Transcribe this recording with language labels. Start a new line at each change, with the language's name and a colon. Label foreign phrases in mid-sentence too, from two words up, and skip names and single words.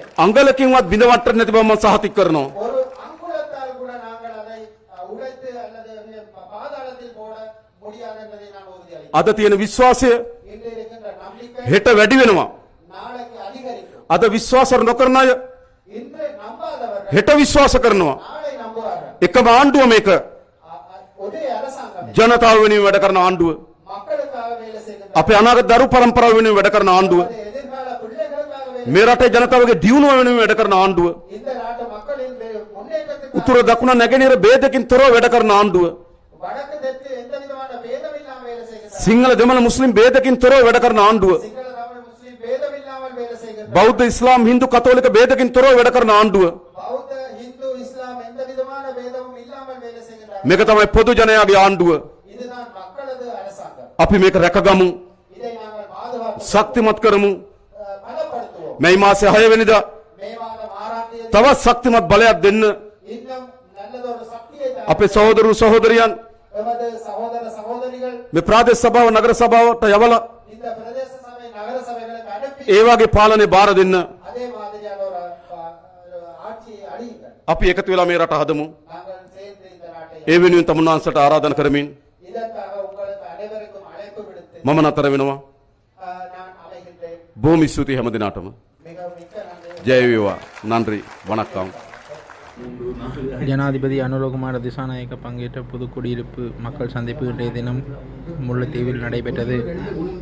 Sinhala: අංගලකින්වත් බිඳවට්ට නැති බව මම සහතික කරනවා.
Tamil: ஒரு அங்குலத்தால் கூட நாங்கள் அதை உடைத்து அல்லது பாதாளத்தில் போட முடியாது என்பதை நான் உறுதியளிக்கிறேன்.
Sinhala: අද තියෙන විශ්වාසය
Tamil: இன்று இருக்கின்ற நம்பிக்கை
Sinhala: හෙට වැඩි වෙනවා.
Tamil: நாளைக்கு அதிகரிக்கும்.
Sinhala: අද විශ්වාස නොකරන අය
Tamil: இன்று நம்பாதவர்கள்
Sinhala: හෙට විශ්වාස කරනවා.
Tamil: நாளை நம்புவார்கள்.
Sinhala: එකම ආණ්ඩුව මේක.
Tamil: ஒரே அரசாங்கம்
Sinhala: ජනතාව වෙනුවෙන් වැඩ කරන ආණ්ඩුව.
Tamil: மக்களுக்காக வேலை செய்கின்ற
Sinhala: අපේ අනාගත දරු පරම්පරාව වෙනුවෙන් වැඩ කරන ආණ්ඩුව.
Tamil: எதிர்கால பிள்ளைகளுக்காக வேலை
Sinhala: මේ රටේ ජනතාවගේ දියුණුව වෙනුවෙන් වැඩ කරන ආණ්ඩුව.
Tamil: இந்த நாட்டு மக்களின் முன்னேற்றத்துக்கு
Sinhala: උතුර දකුණ නැගෙනහිර ભેදකින් තොරව වැඩ කරන ආණ්ඩුව.
Tamil: வடக்கு தெற்கு எந்த விதமான பேதமில்லாமல் வேலை செய்கின்ற
Sinhala: සිංහල දෙමළ මුස්ලිම් ભેදකින් තොරව වැඩ කරන ආණ්ඩුව.
Tamil: சிங்கள தமிழ் முஸ்லிம் பேதமில்லாமல் வேலை செய்கின்ற
Sinhala: බෞද්ධ ඉස්ලාම් හින්දු කතෝලික ભેදකින් තොරව වැඩ කරන ආණ්ඩුව.
Tamil: பௌத்த இந்து இஸ்லாம் எந்த விதமான பேதமும் இல்லாமல் வேலை செய்கின்ற
Sinhala: මේක තමයි පොදු ජනයාගේ ආණ්ඩුව.
Tamil: இதுதான் மக்களது அரசாங்கம்.
Sinhala: අපි මේක රැකගමු.
Tamil: இதை நாங்கள் பாதுகாப்பு
Sinhala: ශක්තිමත් කරමු.
Tamil: பலப்படுத்துவோம்.
Sinhala: මේ මාසේ 6 වෙනිදා
Tamil: மே மாதம் 6ஆம் தேதி
Sinhala: තවත් ශක්තිමත් බලයක් දෙන්න
Tamil: இன்னும் நல்லதொரு சக்தியை
Sinhala: අපේ සහෝදරු සහෝදරියන්
Tamil: எமது சகோதர சகோதரிகள்
Sinhala: මේ ප්‍රාදේශ සභාව නගර සභාවට යවලා
Tamil: இந்த பிரதேச சபை நகர சபைகளுக்கு அனுப்பி
Sinhala: ඒ වගේ පාලනේ බාර දෙන්න.
Tamil: அதே மாதிரியான ஒரு ஆட்சியை அழியுங்கள்.
Sinhala: අපි එකතු වෙලා මේ රට හදමු.
Tamil: நாங்கள் சேர்ந்து இந்த நாட்டை
Sinhala: ඒ වෙනුවෙන් තමුන්නාන්සට ආරාධනා කරමින්
Tamil: இதற்காக உங்களுக்கு அனைவருக்கும் அழைப்பு விடுத்து
Sinhala: මම නතර වෙනවා.
Tamil: நான் அழைக்கின்றேன்.
Sinhala: බොහොම ස්තුතියි හැම දිනාටම.
Tamil: மிகவும் மிக்க நன்றி.
Sinhala: ජය වේවා.
Tamil: நன்றி. வணக்கம். ஜனாதிபதி அனுரகுமார திசாநாயக்க பங்கேற்ற பொதுக்குடியிருப்பு மக்கள் சந்திப்பு இன்றைய தினம் முல்லைத்தீவில் நடைபெற்றது.